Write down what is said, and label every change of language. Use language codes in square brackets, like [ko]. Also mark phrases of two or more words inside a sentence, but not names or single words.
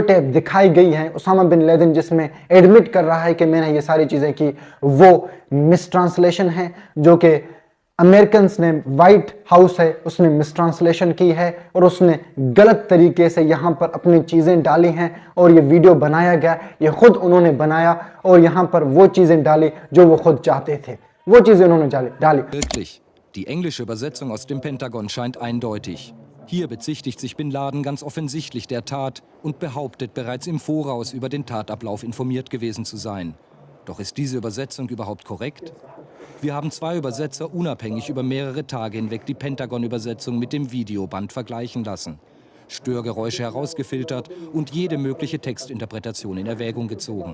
[hi] टेप दिखाई गई है उसामा बिन लेदेन जिसमें एडमिट कर रहा है कि मैंने ये सारी चीज़ें की, वो मिस ट्रांसलेशन है, जो कि अमेरिकन ने व्हाइट हाउस है उसने मिस ट्रांसलेशन की है और उसने गलत तरीके से यहाँ पर अपनी चीज़ें डाली हैं और ये वीडियो बनाया गया, ये खुद उन्होंने बनाया और यहाँ पर वो चीज़ें डाली जो वो खुद चाहते थे, वो चीज़ें उन्होंने डाली। [de] Wirklich, die englische Übersetzung aus dem Pentagon scheint eindeutig. Hier bezichtigt sich Bin Laden ganz offensichtlich der Tat und behauptet, bereits im Voraus über den Tatablauf informiert gewesen zu sein. Doch ist diese Übersetzung überhaupt korrekt? Wir haben zwei Übersetzer unabhängig über mehrere Tage hinweg die Pentagon-Übersetzung mit dem Videoband vergleichen lassen, Störgeräusche herausgefiltert und jede mögliche Textinterpretation in Erwägung gezogen.